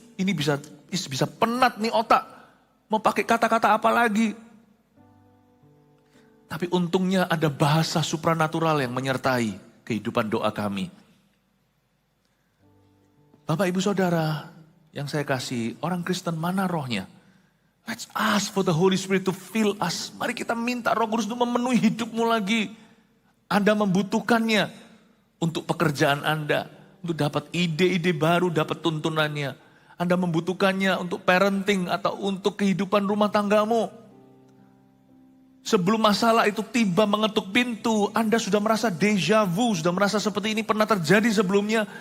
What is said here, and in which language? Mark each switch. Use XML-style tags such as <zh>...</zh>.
<id>Ini bisa penat nih otak. Mau pakai kata-kata apa lagi? Tapi untungnya ada bahasa supranatural yang menyertai kehidupan doa kami. Bapak Ibu Saudara yang saya kasih, orang Kristen mana rohnya?</id> <en>Let's ask for the Holy Spirit to fill us.</en> <id>Mari kita minta Roh Kudus untuk memenuhi hidupmu lagi. Anda membutuhkannya untuk pekerjaan Anda. Untuk dapat ide-ide baru, dapat tuntunannya. Anda membutuhkannya untuk parenting atau untuk kehidupan rumah tanggamu. Sebelum masalah itu tiba mengetuk pintu, Anda sudah merasa deja vu, sudah merasa seperti ini pernah terjadi sebelumnya.</id>